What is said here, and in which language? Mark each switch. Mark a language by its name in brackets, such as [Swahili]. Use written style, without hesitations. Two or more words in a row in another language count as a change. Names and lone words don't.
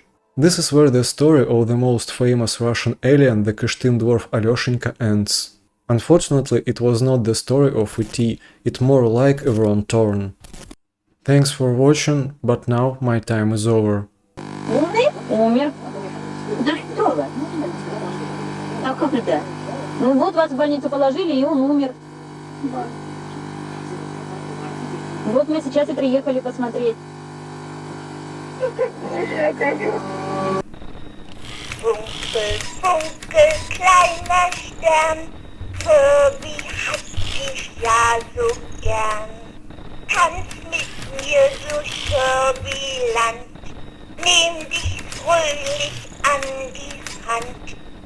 [English] This is where the story of the most famous Russian alien, the Kyshtym dwarf Alyoshenka, ends. Unfortunately, it was not the story of E.T., it more like a wrong turn. Thanks for watching, but now my time is over. [Russian] Да. Ну вот вас в больницу положили, и он умер. Вот мы сейчас и приехали посмотреть. [German] Funkel, funkel, kleiner Stern, Kirby hat dich ja so gern. Tanz mit mir durch Kirbyland, nehm dich fröhlich an die Hand.